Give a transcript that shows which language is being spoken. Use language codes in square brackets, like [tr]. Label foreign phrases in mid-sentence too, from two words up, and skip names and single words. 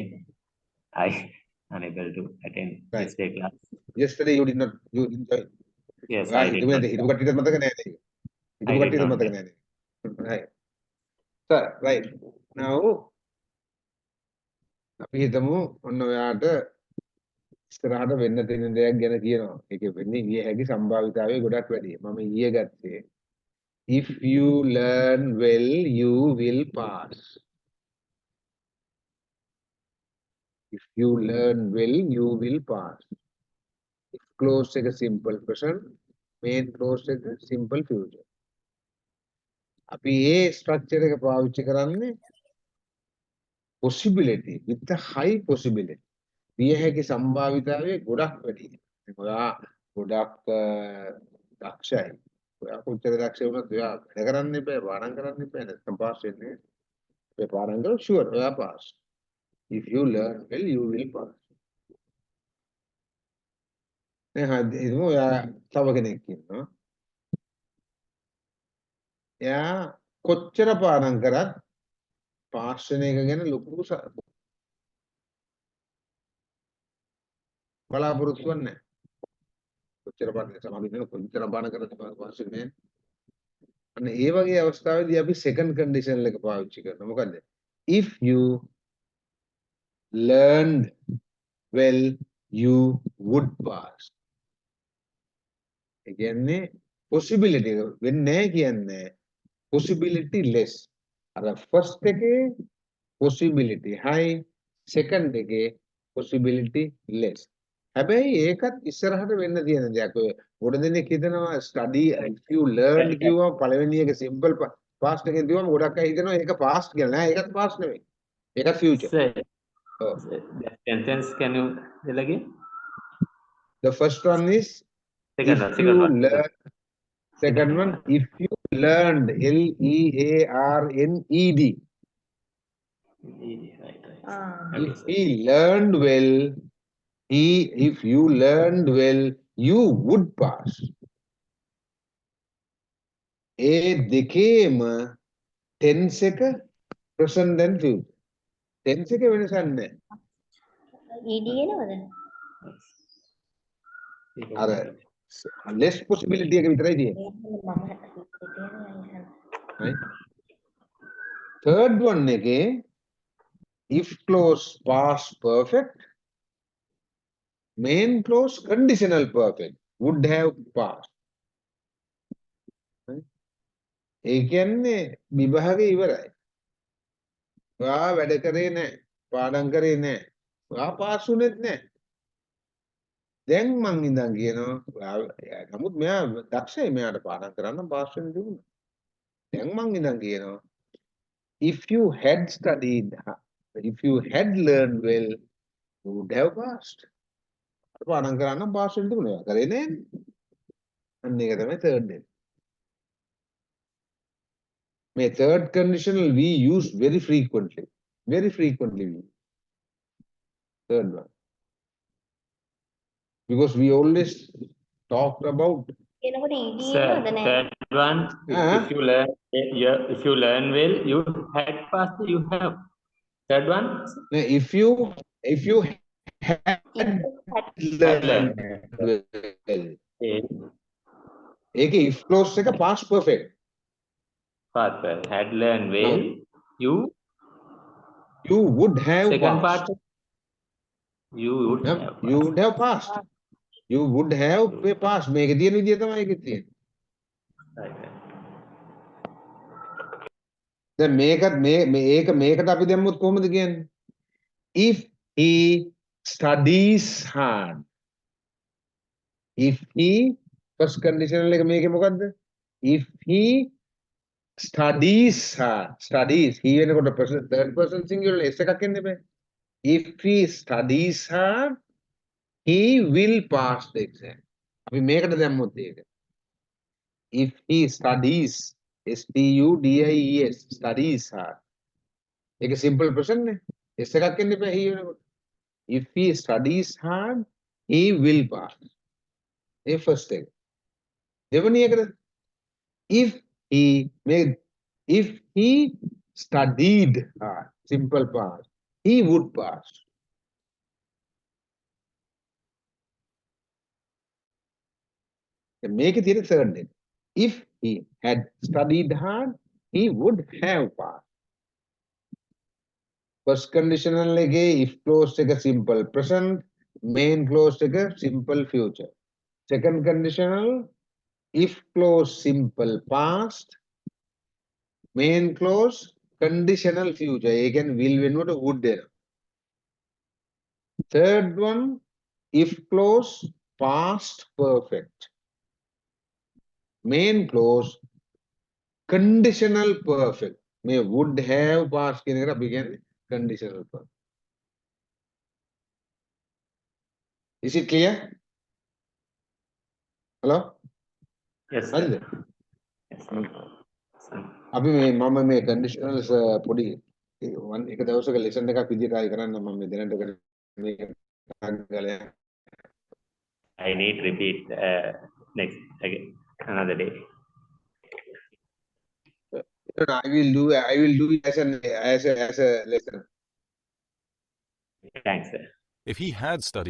[en] I unable to attend Right. yesterday class. Yesterday you didn't join. Yes, I Right. did. Itu not. [si] කට්ටියට මතක නැහැ නේ. [en] I itu did [si] කට්ටියට [en] not. [si] මතක නැහැ නේ. [en] Right. So, right. [si] Now අපි හිතමු ඔන්න ඔයාට ඉස්සරහට වෙන්න තියෙන දෙයක් ගැන කියනවා. ඒකේ වෙන්නේ විය හැකි සම්භාවිතාවය ගොඩක් වැඩි. මම ඊයේ ගත්තේ [en] if you learn well you will pass. If you learn well you will pass. Close එක simple present, main close එක simple future. [si] අපි ඒ structure එක පාවිච්චි කරන්නේ [en] possibility with a high possibility. [si] විය හැකි සම්භාවිතාවය ගොඩක් වැඩි. ඔයා ගොඩක් දක්ෂයි. ඔයා කොච්චර දක්ෂ වුණත් ඔයා වැඩ කරන්න එපා, පාඩම් කරන්න එපා නැත්නම් පාස් වෙන්නේ නැහැ. ඔයා පාඩම් කරලා sure ඔයා pass. [en] If you learn well you will pass. [si] දැන් හිතමු ඔයා තව කෙනෙක් ඉන්නවා. එයා කොච්චර පාඩම් කරත් පාස් වෙන එක ගැන ලොකු බලාපොරොත්තුවක් නැහැ. කොච්චර පාඩම් සමාධිය වෙන කොච්චර පාඩම් කරත් පාස් වෙන්නේ නැහැ. අන්න ඒ වගේ අවස්ථාවේදී අපි [en] second condition [si] එක පාවිච්චි කරනවා. මොකද්ද? [en] If you learned well you would pass. [si] ඒ කියන්නේ possibility වෙන්නේ නැහැ කියන්නේ [en] possibility less. අර first එකේ possibility high, second එකේ possibility less. [si] හැබැයි ඒකත් ඉස්සරහට වෙන්න තියෙන දෙයක්. ඔය ගොඩ දෙනෙක් හිතනවා [en] study if you learned [si] කිව්වම පළවෙනි එක [en] simple past [si] එකෙන් කිව්වම ගොඩක් අය හිතනවා ඒක past කියලා. නෑ ඒකත් past නෙවෙයි. ඒකත් future. [en] Sir, Oh. that sentence can you tell again? The first one is Second if one. you Second one. learn, second one if you learned, Learned. Right. Ah. Okay, If sir. he learned well, if you learned well, you would pass. දෙකේම tense එක present and future. [si] tense එක වෙනසක් නැහැ. ED එනවද? අර less possibility එක විතරයි තියෙන්නේ. මම හිතන්නේ [en] Right? Third one එකේ if clause past perfect, main clause conditional perfect, would have passed. Right? [si] ඒ කියන්නේ විභාගේ ඉවරයි. ඔයා වැඩ කරේ නැහැ. පාඩම් කරේ නැහැ. ඔයා පාස් වුණෙත් නැහැ. දැන් මං ඉඳන් කියනවා නමුත් මෙයා දක්ෂයි මෙයාට පාඩම් කරන්න පාස් වෙන්න දුන්නා. දැන් මං ඉඳන් කියනවා [en] if you had studied, if you had learned well, you would have passed. [si] පාඩම් කරන්න පාස් වෙන්න දුන්නා. කරේ නැහැ. අන්න ඒක තමයි third එක. [en] මේ third conditional we use very frequently. Very frequently we use third one. Because we always talked about [si] එනකොට ED [en] Sir, [si] එනවද නැහැ? [en] third one, if you learn, if you learn well, you had passed, you have. Third one, if you had had learned learned. well. Okay. [si] ඒකේ [en] if clause [si] එක [en] past perfect. Past well, had learned well, you You would have second passed. part, you would Yep, have you passed. would have passed. You would have passed. [si] මේක තියෙන විදිය තමයි ඒකේ තියෙන්නේ. [en] Right. [si] දැන් මේකට අපි දැම්මොත් කොහොමද කියන්නේ? [en] If he studies hard. If he first conditional [si] එක මේකේ මොකද්ද? [en] If he studies hard. Studies he වෙනකොට third person singular s [si] එකක් එන්න බෑ. [en] If he studies hard, he will pass the exam. [si] අපි මේකට දැම්මොත් ඒක. [en] If he studies, studies, studies hard. [si] ඒක [en] simple present [si] නේ. s එකක් එන්න බෑ he වෙනකොට. [en] If he studies hard, he will pass. ඒ first එක. [si] දෙවෙනි එකට [en] if he studied hard, simple past, he would pass. [si] මේකේ තියෙන third එක. [en] If he had studied hard, he would have passed. First conditional එකේ if clause එක simple present, main clause එක simple future. Second conditional if clause simple past, main clause conditional future. [si] ඒ කියන්නේ [en] will වෙනුවට would එනවා. Third one if clause past perfect, main clause conditional perfect. [si] මේ [en] would have past [si] කියන එකට අපි කියන්නේ [en] conditional perfect. Is it clear? Hello? Yes, [si] හරිද? [en] sir. Yes, sir. [si] අපි මම මේ conditionals පොඩි එක දවසක lesson එකක් විදිහට ආයි කරන්න මම මේ දැනට මේක [en] I need repeat next again another day. I will do it as a lesson. Thanks, sir. If he had studied